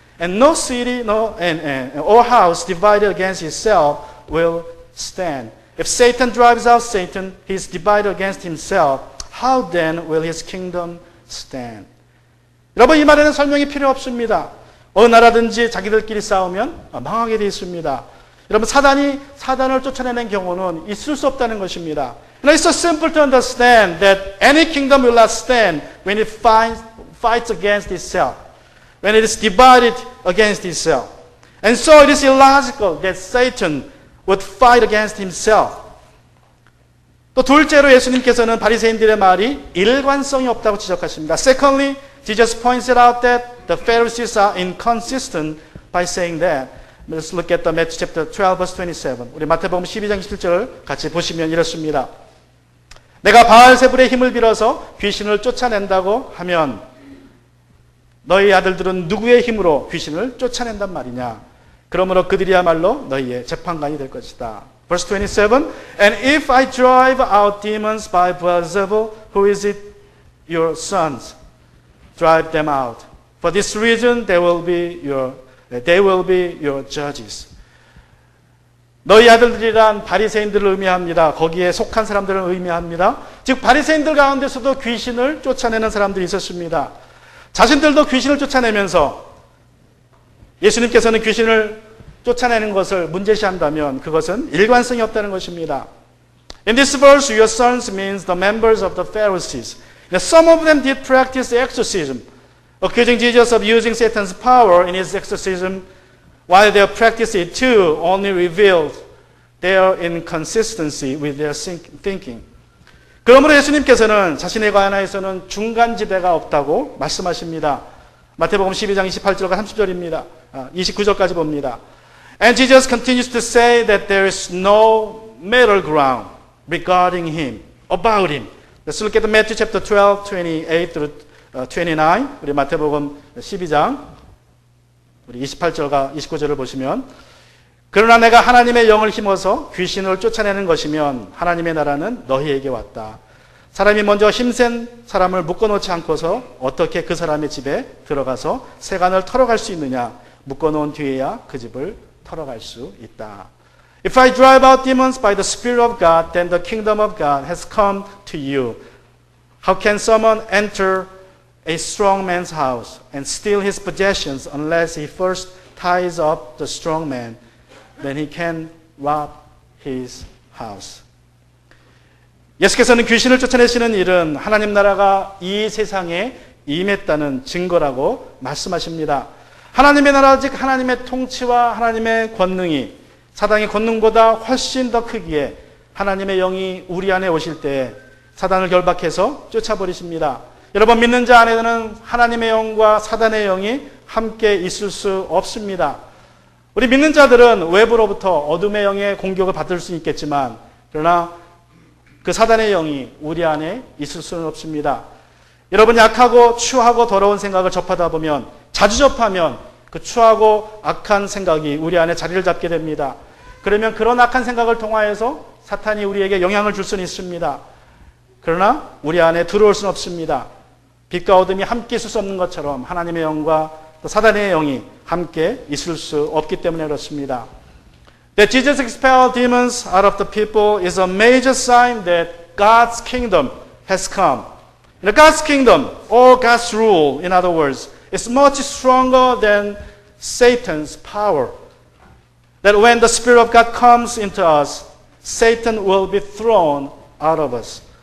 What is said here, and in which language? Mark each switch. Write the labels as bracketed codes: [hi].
[en] And no city or house divided against itself will stand. If Satan drives out Satan, he is divided against himself. How then will his kingdom stand? [ko] 여러분, 이 말에는 설명이 필요 없습니다. 어느 나라든지 자기들끼리 싸우면 망하게 되어 있습니다. 여러분, 사단을 쫓아내는 경우는 있을 수 없다는 것입니다. [en] It's so simple to understand that any kingdom will not stand when it fights against itself, when it is divided against itself. And so it is illogical that Satan would fight against himself. [ko] 또 둘째로 예수님께서는 바리새인들의 말이 일관성이 없다고 지적하십니다. [en] Secondly, Jesus points out that the Pharisees are inconsistent by saying that. Let's look at the Matthew chapter 12 verse 27. [ko] 우리 마태복음 12장 27절 같이 보시면 이렇습니다. 내가 바알세불의 힘을 빌어서 귀신을 쫓아낸다고 하면 너희 아들들은 누구의 힘으로 귀신을 쫓아낸단 말이냐? 그러므로 그들이야말로 너희의 재판관이 될 것이다. [en] Verse 27, And if I drive out demons by Beelzebul, who is it? Your sons. Drive them out. For this reason they will be your judges. [ko] 너희 아들들이란 바리새인들을 의미합니다. 거기에 속한 사람들을 의미합니다. 즉 바리새인들 가운데서도 귀신을 쫓아내는 사람들이 있었습니다. 자신들도 귀신을 쫓아내면서 예수님께서는 귀신을 쫓아내는 것을 문제시한다면 그것은 일관성이 없다는 것입니다. [en] In this verse, your sons means the members of the Pharisees. Now, some of them did practice exorcism, accusing Jesus of using Satan's power in his exorcism, while their practice it too only revealed their inconsistency with their thinking. [ko] 그러므로 예수님께서는 자신에 관하여서는 중간지대가 없다고 말씀하십니다. 마태복음 12장 28절과 30절입니다. 29절까지 봅니다. [en] And Jesus continues to say that there is no middle ground regarding him, about him. Let's look at Matthew chapter 12, 28 through 29. [ko] 우리 마태복음 12장 우리 28절과 29절을 보시면 그러나 내가 하나님의 영을 힘어서 귀신을 쫓아내는 것이면 하나님의 나라는 너희에게 왔다. 사람이 먼저 힘센 사람을 묶어놓지 않고서 어떻게 그 사람의 집에 들어가서 세간을 털어갈 수 있느냐? 묶어놓은 뒤에야 그 집을 털어갈 수 있다. [en] If I drive out demons by the Spirit of God, then the kingdom of God has come to you. How can someone enter a strong man's house and steal his possessions unless he first ties up the strong man? Then he can rob his house. [ko] 예수께서는 귀신을 쫓아내시는 일은 하나님 나라가 이 세상에 임했다는 증거라고 말씀하십니다. 하나님의 나라 즉 하나님의 통치와 하나님의 권능이 사단의 권능보다 훨씬 더 크기에 하나님의 영이 우리 안에 오실 때 사단을 결박해서 쫓아버리십니다. 여러분 믿는 자 안에는 하나님의 영과 사단의 영이 함께 있을 수 없습니다. 우리 믿는 자들은 외부로부터 어둠의 영의 공격을 받을 수 있겠지만 그러나 그 사단의 영이 우리 안에 있을 수는 없습니다. 여러분 약하고 추하고 더러운 생각을 접하다 보면 자주 접하면 그 추하고 악한 생각이 우리 안에 자리를 잡게 됩니다. 그러면 그런 악한 생각을 통하여서 사탄이 우리에게 영향을 줄 수는 있습니다. 그러나 우리 안에 들어올 수는 없습니다. 빛과 어둠이 함께 있을 수 없는 것처럼 하나님의 영과 또 사단의 영이 함께 있을 수 없기 때문에 그렇습니다. [en] That Jesus expelled demons out of the people is a major sign that God's kingdom has come. God's kingdom, or God's rule, in other words, is much stronger than Satan's power. That when the Spirit of God comes into us, Satan will be thrown out of us.